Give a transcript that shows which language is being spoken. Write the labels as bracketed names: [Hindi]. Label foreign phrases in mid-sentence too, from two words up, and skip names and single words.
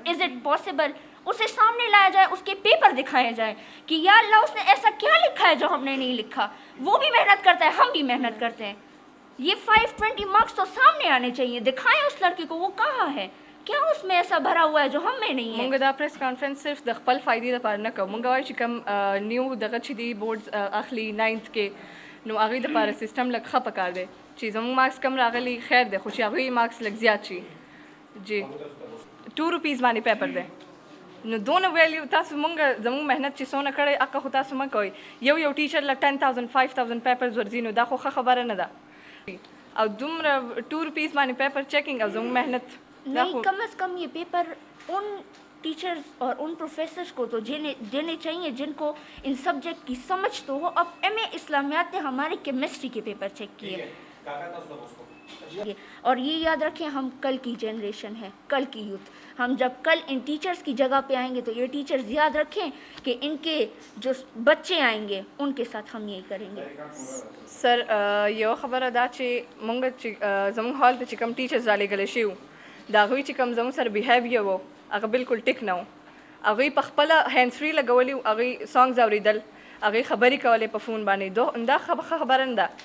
[English] Is it possible? [Urdu] اسے سامنے لایا جائے, اس کے پیپر دکھائے جائیں کہ یا اللہ اس نے ایسا کیا لکھا ہے جو ہم نے نہیں لکھا. وہ بھی محنت کرتا ہے, ہم بھی محنت کرتے ہیں. یہ 520 مارکس تو سامنے آنے چاہیے, دکھائیں اس لڑکے کو وہ کہاں ہے, کیا اس میں ایسا بھرا ہوا ہے جو ہم میں نہیں ہے. [Pashto] موږ دا پریس کانفرنس صرف د خپل فایدې لپاره نه کوو. موږ وایو چې کوم نیو دغه چې [English] the boards [Pashto] اخلي 9th کې, نو هغوی دپاره سسټم لږ ښه پکار دی چې زموږ مارکس کم راغلی خیر دی, خو چې هغوی مارکس لږ زیات شي. جی 2 روپیز باندې پیپر دی, نو دونه ویلیو تاسو مونږ زموږ محنت چې څونه کړی هغه خو تاسو مه کوئ. یو ټیچر له 10,000 5,000 پیپرز ورځي, نو دا خو ښه خبره نه ده. او دومره 2 روپیز باندې [English] paper checking [Pashto] او زموږ محنت [Urdu] نہیں. کم از کم یہ پیپر ان ٹیچرز اور ان پروفیسرز کو تو دینے چاہیے جن کو ان سبجیکٹ کی سمجھ تو ہو. اب ایم اے اسلامیات نے ہمارے کیمسٹری کے پیپر چیک کیے, اور یہ یاد رکھیں ہم کل کی جنریشن ہے, کل کی یوتھ. ہم جب کل ان ٹیچرز کی جگہ پہ آئیں گے تو یہ ٹیچرز یاد رکھیں کہ ان کے جو بچے آئیں گے ان کے ساتھ ہم یہی کریں گے. [Pashto] سر یو خبره دا چې مونږ چې زموږ هال ته چې کوم ټیچرز رالیږلی شوي وو, د هغوی چې کوم زموږ سره بیهیویر و هغه بالکل ټیک نه و. هغوی په خپله [English] hand free [Pashto] لګولي وو, هغوی سانګز اورېدل, هغوی خبرې کولې په فون باندې. دا ښه خبره نه ده.